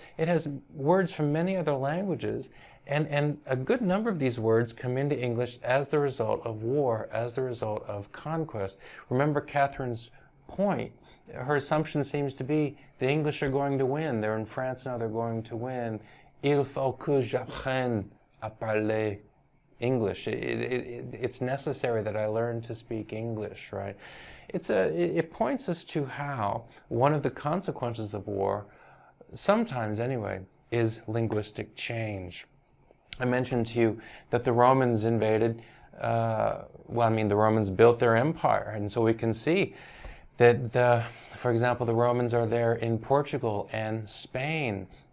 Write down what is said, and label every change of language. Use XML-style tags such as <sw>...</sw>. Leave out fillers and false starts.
<en>It has words from many other languages, and a good number of these words come into English as the result of war, as the result of conquest. Remember Catherine's point. Her assumption seems to be the English are going to win. They're in France now, they're going to win.</en> <fr>Il faut que j'apprenne à parler English.</fr> <en>It's necessary that I learn to speak English, right? It points us to how one of the consequences of war, sometimes anyway, is linguistic change. I mentioned to you that the Romans invaded, the Romans built their empire, and so we can see that, for example, the Romans are there in Portugal and Spain.</en>